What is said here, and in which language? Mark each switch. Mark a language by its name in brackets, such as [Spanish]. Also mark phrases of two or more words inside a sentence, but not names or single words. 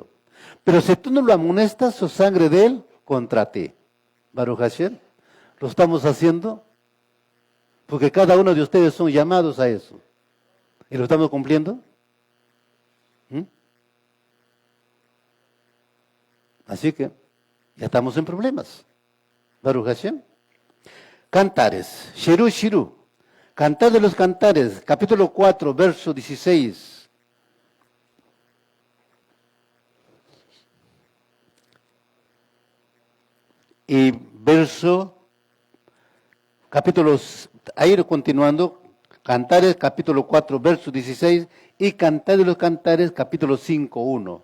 [Spanish] Pero si tú no lo amonestas, su sangre de él contra ti. [Hebrew] ברוך השם. [Spanish] ¿Lo estamos haciendo? Porque cada uno de ustedes son llamados a eso. ¿Y lo estamos cumpliendo? ¿Mm? Así que ya estamos en problemas. [Hebrew] ברוך השם. Cantares. שירו, שירו. [Spanish] Cantar de los Cantares, capítulo 4, verso 16. Y verso, capítulos, ahí continuando, Cantares, capítulo 4, verso 16, y Cantar de los Cantares, capítulo 5, 1.